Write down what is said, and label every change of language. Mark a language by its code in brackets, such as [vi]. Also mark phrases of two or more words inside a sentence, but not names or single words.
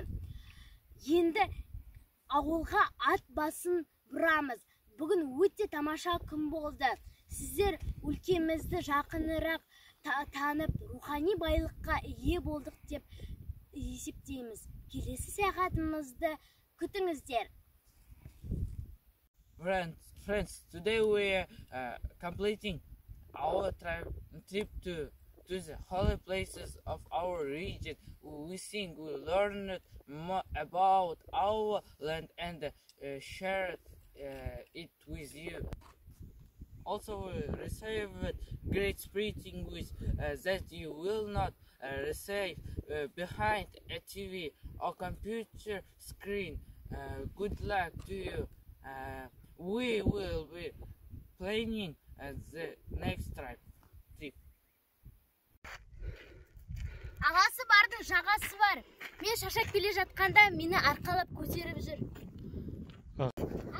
[kk] Енді ауылға ат басын бұрамыз. Бүгін өте тамаша күн болды. Сіздер өлкемізді жақынырақ танып, рухани байлыққа ие болдық деп есептейміз. Келесі саяхатымызды күтіңіздер. [en] Friends, today we are completing our trip to the holy places of our region. We think we learned more about our land and shared it with you. Also, we received great spiriting with that you will not receive behind a TV or computer screen. Good luck to you. We will be planning the next trip. [kk] Ағасы бардың жағасы бар. Мен шашап келе жатқанда мені арқалап көтеріп жүр.